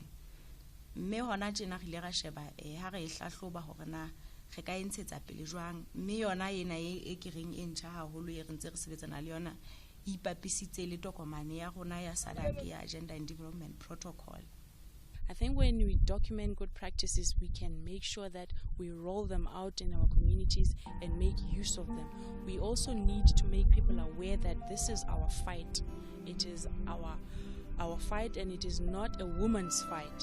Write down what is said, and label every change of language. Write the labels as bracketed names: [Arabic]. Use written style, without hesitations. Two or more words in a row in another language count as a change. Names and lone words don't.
[Southern Sotho] Mme hona tjena re ile ra sheba ha re hlahloba hore na re ka entshetsa pele jwang mme yona ena e kereng e ntjha haholo e re ntse re sebetsana le yona e ipapisitse le tokomane ya rona ya SADC ya Agenda and Development Protocol. [English] I think when we document good practices, we can make sure that we roll them out in our communities and make use of them. We also need to make people aware that this is our fight. It is our fight, and it is not a woman's fight.